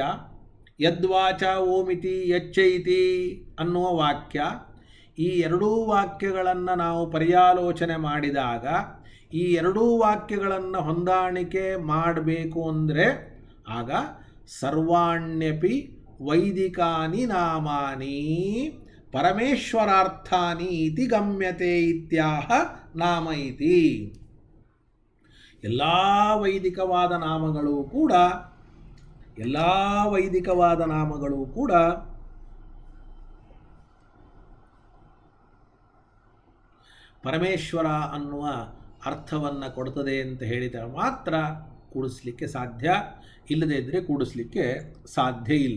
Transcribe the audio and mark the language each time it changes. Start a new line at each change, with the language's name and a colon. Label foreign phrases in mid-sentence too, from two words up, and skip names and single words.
Sanskrit: ಯದ್ವಾಚ ಓಮಿತಿ ಯಚ್ಚೈತಿ
Kannada: ಅನ್ನುವ ವಾಕ್ಯ, ಈ ಎರಡೂ ವಾಕ್ಯಗಳನ್ನು ನಾವು ಪರ್ಯಾಲೋಚನೆ ಮಾಡಿದಾಗ ಈ ಎರಡೂ ವಾಕ್ಯಗಳನ್ನು ಹೊಂದಾಣಿಕೆ ಮಾಡಬೇಕು ಅಂದರೆ ಆಗ
Sanskrit: ಸರ್ವಾಣ್ಯಪಿ ವೈದಿಕಾನಿ ನಾಮಾನಿ ಪರಮೇಶ್ವರಾರ್ಥಾನಿ ಇತಿ ಗಮ್ಯತೆ ಇತ್ಯಾಹ ನಾಮ ಇತಿ.
Kannada: ಎಲ್ಲ ವೈದಿಕವಾದ ನಾಮಗಳು ಕೂಡ ಪರಮೇಶ್ವರ ಅನ್ನುವ ಅರ್ಥವನ್ನು ಕೊಡ್ತದೆ ಅಂತ ಹೇಳಿದರೆ ಮಾತ್ರ ಕೂಡಿಸ್ಲಿಕ್ಕೆ ಸಾಧ್ಯ, ಇಲ್ಲದೇ ಇದ್ದರೆ ಕೂಡಿಸ್ಲಿಕ್ಕೆ ಸಾಧ್ಯ ಇಲ್ಲ.